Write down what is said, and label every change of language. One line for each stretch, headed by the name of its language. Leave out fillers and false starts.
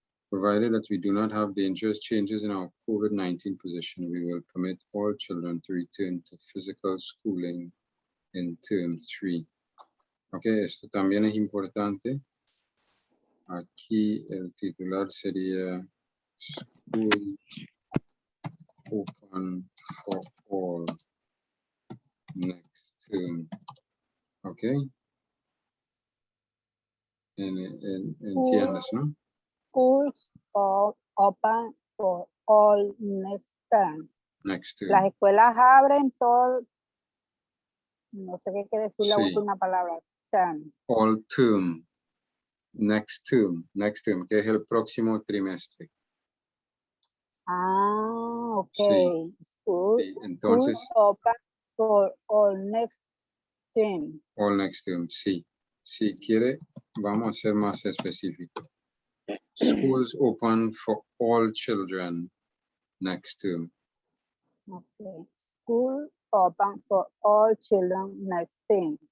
English: Provided that we do not have dangerous changes in our COVID-19 position, we will permit all children to return to physical schooling in term 3.
Spanish: Ok, esto también es importante. Aquí el titular sería
English: School Open for All next term.
Spanish: Ok. Entiendes, ¿no?
English: Schools are open for all next term. Next term.
Spanish: Las escuelas abren todo. No sé qué quiere decir la última palabra.
English: Term. All term. Next term. Next term,
Spanish: que es el próximo trimestre. Ah, ok. Sí.
English: School,
Spanish: Sí, entonces.
English: School open for all next term. All next term,
Spanish: sí. Si quiere, vamos a ser más específicos.
English: Schools open for all children next term. Okay. School open for all children next term.